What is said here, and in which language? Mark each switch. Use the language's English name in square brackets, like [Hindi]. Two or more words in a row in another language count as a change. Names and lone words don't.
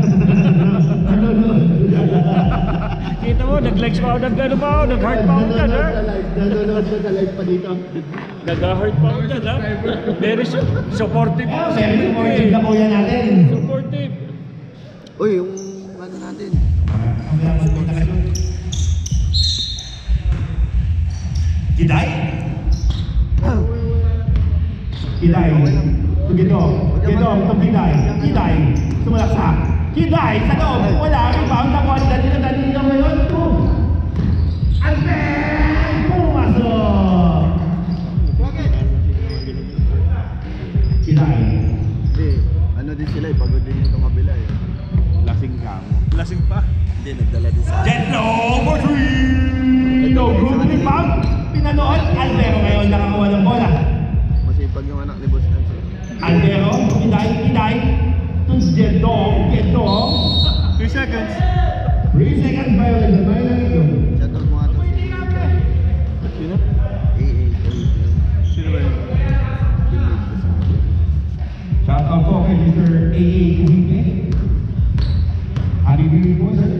[Filipino] Kita mo, nag-likes pa ako, nag-ano pa ako, nag-heart pa ako dyan, ha? Nanonood na sa live pa dito. Nag-heart pa ako dyan, ha? [English] Very supportive. [Filipino] Siyempre, supportive na kuya natin. Supportive. Uy, yung ano natin. Mamaya magpunta kayo. Kiday? Kiday. Tugidong. Tugidong. Kiday. Kiday. Sumalaksak. Kiday sa loob. Wala. Rebound na po. Dali na ngayon. [English] And then, [Filipino] pumasok. Kiday. Hindi, ano din sila eh, pagod din yung kabila eh. Lasing ka mo. Lasing pa. Hindi, nagdala din sa [English] Jetlo for 3! No group rebound. Pinanood. [Filipino] Albero ngayon nakakuha ng bola. masipag yung anak ni Boss Nancy. Albero. Kiday. To Jetlo. 2 seconds. [English] 3 seconds violation. Violation. [Filipino] Shoutout mo nga to si Sino? AA. Sino ba yun? Shout out po kay Mr. [English] AA Kuhike. Happy New Year po, sir.